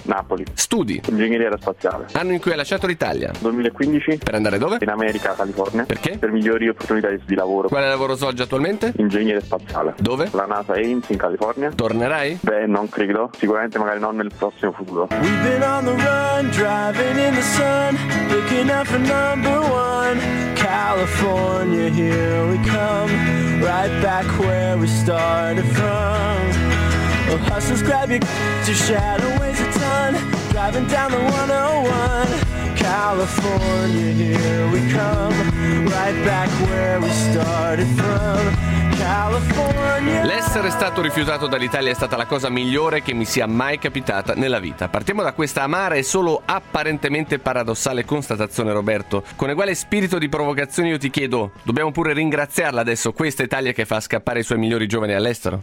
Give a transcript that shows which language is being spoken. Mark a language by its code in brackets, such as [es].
[it] Napoli. Studi: ingegneria aerospaziale. Anno in cui hai lasciato l'Italia: 2015. Per andare dove? In America, California. Perché? Per migliori opportunità di lavoro. Quale lavoro svolgi attualmente? Ingegneria spaziale. Dove? La NASA Ames in California. Tornerai? Beh, non credo. Sicuramente magari non nel prossimo futuro. [en] We've been on the run, driving in the sun, looking out for number one. California, here we come, right back where we started from. Oh, hustlers, grab your your shadow weighs a ton, driving down the 101. California, here we come, right back where we started from. [it] L'essere stato rifiutato dall'Italia è stata la cosa migliore che mi sia mai capitata nella vita. Partiamo da questa amara e solo apparentemente paradossale constatazione, Roberto. Con eguale spirito di provocazione io ti chiedo, dobbiamo pure ringraziarla adesso, questa Italia che fa scappare i suoi migliori giovani all'estero?